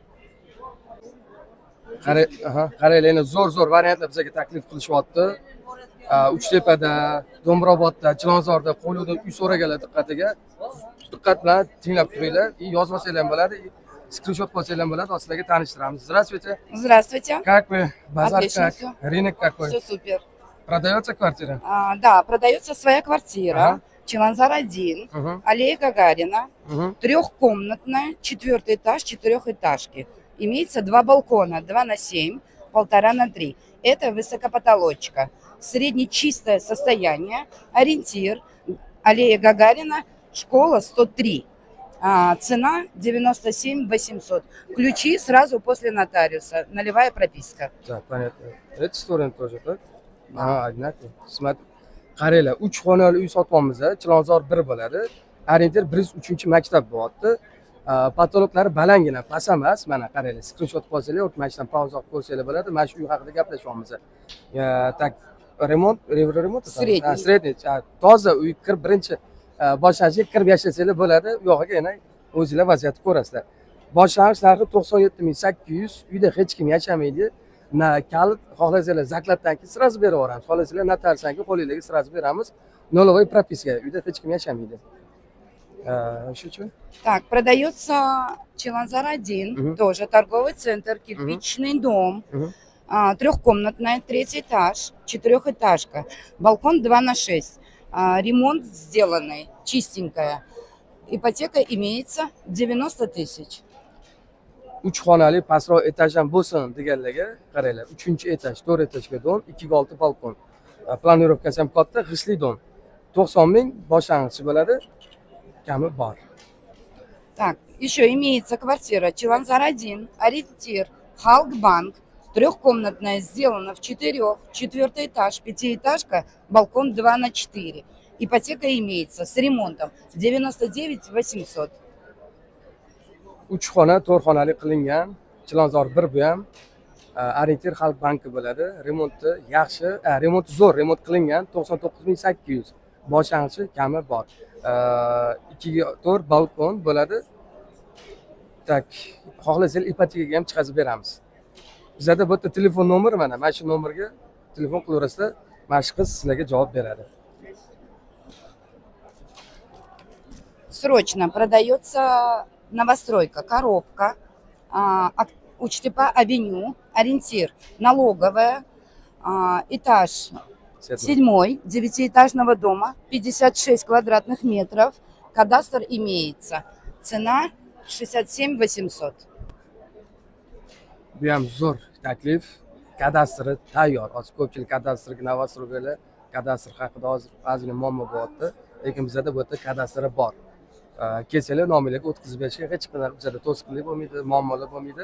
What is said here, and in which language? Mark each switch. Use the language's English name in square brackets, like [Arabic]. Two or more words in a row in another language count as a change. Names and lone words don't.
[Uzbek] Qaranglar, zo'r variantlar bizga taklif qilishyapti. Uchtepada, Do'mbrobodda, Chilonzorda qo'lida uy so'raganlar diqqatiga. Diqqat bilan tinglab turinglar. Yozib olsanglar ham bo'ladi. Скриншот qilsanglar ham bo'ladi, sizlarga tanishtiramiz. [Russian] Здравствуйте. Здравствуйте. Как вы? Базар Отлично как? всё. Рынок какой? Все супер. Продается квартира? Да, продается своя квартира. Ага. Чиланзар 1, Угу. аллея Гагарина, Угу. трехкомнатная, 4-й этаж, 4-этажки. Имеется 2 балкона, 2 на 7, 1,5 на 3. Это высокопотолочка. Среднечистое состояние, ориентир, аллея Гагарина, школа 103. Цена 97 800. Ключи сразу после нотариуса. Налевая прописка. Так, понятно. Это стороны тоже, так? Ага, одинаково. Смотри. [Uzbek] Qaranglar, 3 xonali uy sotyapmiz. Chilonzor 1 bo'ladi. Orientir 103-maktab bo'lyapti. Patologlari balangina, past emas. Mana qaranglar, skrinshot qilsanglar, o'tmasdan pauza qilib qo'ysanglar bo'ladi. Mana shu uy haqida gaplashyapmiz. Tak, remont. [Russian] Средний. Средний. [Uzbek] Toza uy, birinchi boshlang'ichga kirib yashasanglar bo'ladi. U yog'iga yana o'zingizlar vaziyatni ko'rasizlar. Boshlang'ich narxi 97 800. Uyda hech kim yashamaydi. Na kalit xohlasanglar zaklatdan keyin sразу berib yuboramiz. Xohlasanglar notariusdan keyin qo'lingizga sразу beramiz. [Russian] Нолевой прописка. [Uzbek] Uyda hech kim yashamaydi. Shu uchun. [Russian] Так, продается Чиланзар 1, Мгм. тоже торговый центр, кирпичный дом, Мгм. трехкомнатная, 3-й этаж, 4-этажка, балкон 2 на 6, ремонт сделанный, чистенькая. Ипотека имеется 90 тысяч. [Uzbek] 3 xonali pastroq etajdan bo'lsin deganlarga qaranglar. 3-etaj, 4-etajga dom, 2-6 balkon. Planirovkasi ham katta, g'ishli dom. 90 ming boshlang'ichi bo'ladi. kami bor. [Russian] Так, еще имеется квартира Чиланзар 1, ориентир, Халкбанк, трехкомнатная, сделана в четвертый этаж, пятиэтажка, балкон 2/4. Ипотека имеется с ремонтом 99 800. [Uzbek] 3 xona 4 xonali qilingan. Chilonzor 1 bu ham Orientir Xalq banki bo'ladi. Remonti yaxshi, remont zo'r, remont qilingan 99800. Boshlang'ichi kami bor. 2 ga 4 balkon bo'ladi. Tak, xohlasangiz ipotekaga ham chiqazib beramiz. Bizda bu yerda telefon nomeri mana shu nomerga telefon qilaverasizlar, mana shu qiz sizlarga javob beradi. [Russian] Срочно продается новостройка, коробка, Учтепа-авеню, ориентир, налоговая, этаж 7 девятиэтажного дома, 56 квадратных метров, кадастр имеется, цена 67 800. [Uzbek] Bu ham zo'r taklif. Kadastri tayyor. Hozir ko'pchilik kadastrga novostroylar kadastr haqida hozir ozgina muammo bo'lyapti. Lekin bizda bu yerda kadastri bor. Kelsanglar nominglarga o'tkazib berishga hech qanday bizda to'siqlik bo'lmaydi, muammolar bo'lmaydi.